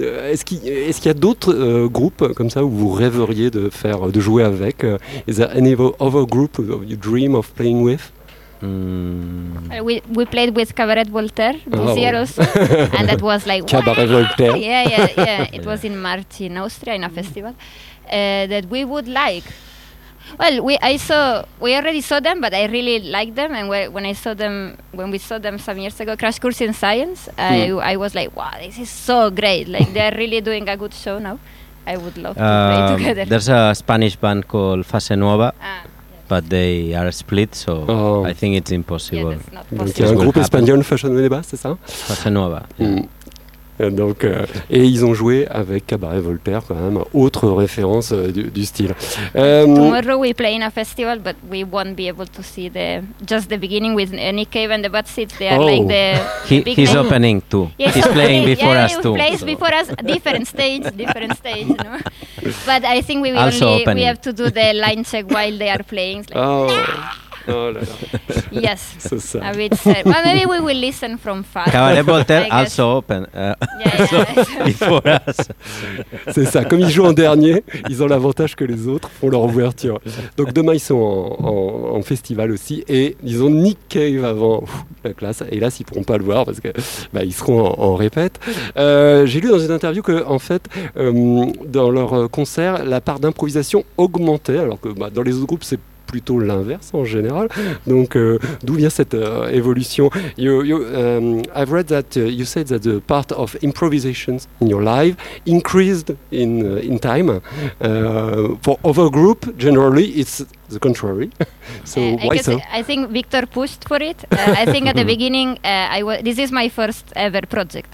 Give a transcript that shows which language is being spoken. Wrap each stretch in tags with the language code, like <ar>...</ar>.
<fr>Est-ce qu'il y a d'autres groupes comme ça où vous rêveriez de faire, de jouer avec?</fr> <en>Is there any other group you dream of playing with? We played with Cabaret Voltaire this year also, and that was like Cabaret Voltaire. Was in March in Austria in a festival that we would like. Well, we already saw them, but I really liked them, and when we saw them some years ago, Crash Course in Science, I was like, wow, this is so great! Like they're really doing a good show now. I would love to play together. There's a Spanish band called Fase Nueva. But they are split, so I think it's impossible. Donc il y a un groupe espagnol, Fashion Nueva, c'est ça? Fashion Nueva. Yeah. Donc, et ils ont joué avec Cabaret Voltaire, quand même, autre référence du style. Tomorrow we play in a festival, but we won't be able to see the just the beginning with Nick Cave and the Bad Seeds. They are like the he's name. Opening too. Yes, he's playing before us too. He plays before us, different stage. No? But I think we will only, we have to do the line check while they are playing. Like, oh. No. Yes, so a bit sad. Well, maybe we will listen from far. Cabaret Voltaire also open. Before us.</en> <fr>C'est ça. Comme ils jouent en dernier, ils ont l'avantage que les autres font leur ouverture. Donc demain, ils sont en festival aussi. Et ils ont Nick Cave avant la classe. Hélas, ils ne pourront pas le voir parce qu'ils seront en répète. J'ai lu dans une interview que, en fait, dans leur concert, la part d'improvisation augmentait. Alors que dans les autres groupes, c'est plutôt l'inverse en général. Donc, d'où vient cette évolution?</fr> <en>I've read that you said that the part of improvisations in your life increased in time. For other group, generally, it's the contrary. So why so? I think Victor pushed for it. I think at the beginning, this is my first ever project.</en>